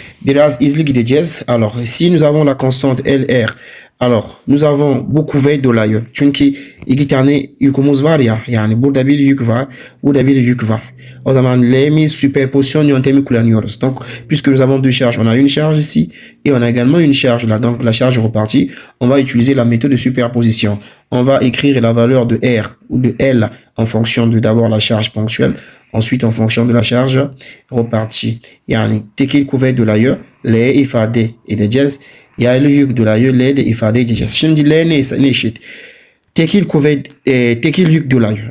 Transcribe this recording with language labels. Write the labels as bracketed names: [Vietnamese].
[Turkish] Biraz hızlı gideceğiz. [French] Alors, si nous avons la constante LR, alors nous avons [Turkish] bu kuvvet dolayı. Çünkü iki tane yükümüz var ya. Yani burada bir yük var, burada bir yük var. O zaman L'miz superposition yöntemi kullanıyoruz. [French] Donc, puisque nous avons deux charges, on a une charge ici et on a également une charge là. Donc, la charge repartie, on va utiliser la méthode de superposition. On va écrire la valeur de R ou de L en fonction de d'abord la charge ponctuelle, ensuite en fonction de la charge repartie. [Turkish] Yani tekil kuvvet dolayı L ifade edeceğiz. Yaylı yük dolayı L de ifade edeceğiz. Şimdi L ne eşit? Tekil kuvvet, tekil yük dolayı.